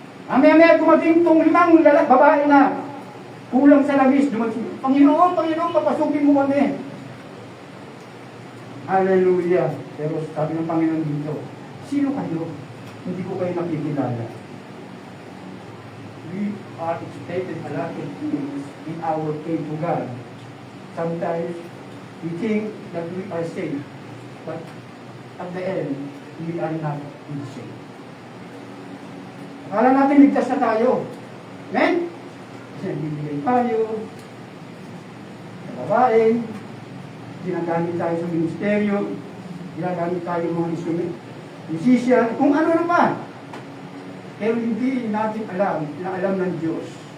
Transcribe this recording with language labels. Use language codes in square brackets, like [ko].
[tl] Amaya-maya dumating itong 5 babae na kulang sa labis. Dumating, Panginoon, papasukin mo kami. Hallelujah. Pero sabi ng Panginoon dito, sino kayo? Hindi ko kayo nakikilala. [en] We are expected a lot of things in our faith to God. Sometimes we think that we are safe, but at the end, we are not safe. [tl] Akala natin ligtas na tayo. Amen? Kasi nagbibigay tayo sa babae, ginagamit tayo sa ministeryo, ginagamit tayo mga instrument, musician, kung ano naman. Pero hindi natin alam na alam ng Diyos.